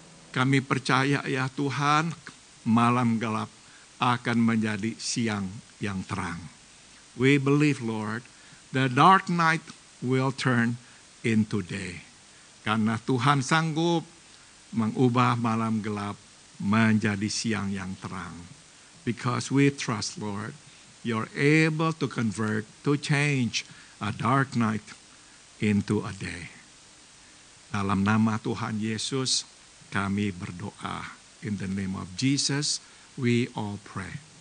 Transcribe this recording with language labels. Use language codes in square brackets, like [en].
[id] Kami percaya ya Tuhan, malam gelap akan menjadi siang yang terang. [en] We believe, Lord, the dark night will turn into day. [id] Karena Tuhan sanggup mengubah malam gelap menjadi siang yang terang. [en] Because we trust, Lord, you're able to convert, to change a dark night into a day. [id] Dalam nama Tuhan Yesus, kami berdoa. [en] In the name of Jesus, we all pray.